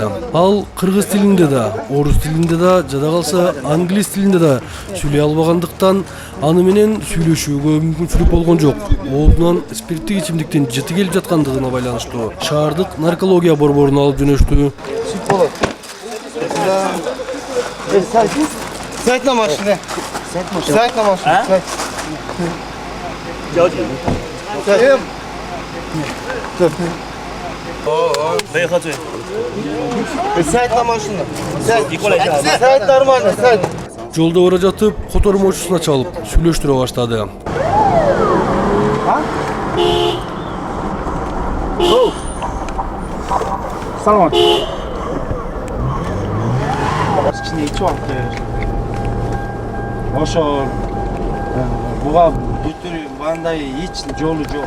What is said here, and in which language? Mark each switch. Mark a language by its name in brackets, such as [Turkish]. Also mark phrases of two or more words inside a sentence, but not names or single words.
[Kyrgyz] Ал кыргыз тилинде да, орус тилинде да, жада калса англис тилинде да сүйлөй албагандыктан аны менен сүйлөшүүгө мүмкүнчүлүк болгон жок. Оозунан спирттик ичимдиктин жыты келип жаткандыгына байланыштуу шаардык наркология борборуна алып жөнөштү. [Russian] Сядь на машине. Сядь на машину. Сядь нормально, сядь. [Kyrgyz] Жолдо бара жатып, котормочусуна чалып сүйлөштүрө баштады. Саламат. Кичине ичип алып ошол буга бүтүр мындай эч жолу жок.